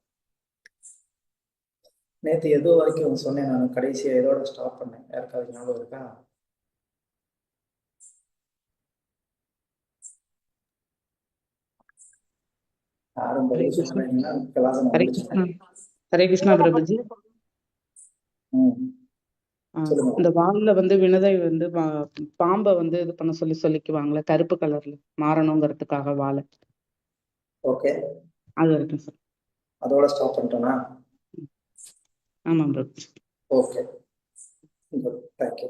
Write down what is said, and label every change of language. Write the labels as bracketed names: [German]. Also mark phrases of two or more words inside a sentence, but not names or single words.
[Tamil] நேற்று எது வரைக்கும் சொன்னேன், நான் கடைசியா எதோட ஸ்டாப் பண்ணேன், யாருக்காவது ஞாபகம் இருக்கா? யாரும் [Hindi] हरे [Tamil] பதில் [Hindi] कृष्ण [Tamil] சொன்னீங்கன்னா கிளாஸ் [Hindi] हरे [Tamil] முடிச்சு. [Hindi] कृष्ण हरे कृष्णा प्रभु जी। [Tamil] சொல்லுங்க. இந்த வால்ல வந்து வினதை வந்து பாம்பை வந்து இது பண்ண சொல்லிக்குவாங்களே, கருப்பு கலர்ல மாறணுங்கிறதுக்காக வாழை. ஓகே, அது வரைக்கும் சார். அதோட ஸ்டாப் பண்ணிட்டோம்னா? ஆமாம் ப்ரோ. [English] Okay, good, thank you.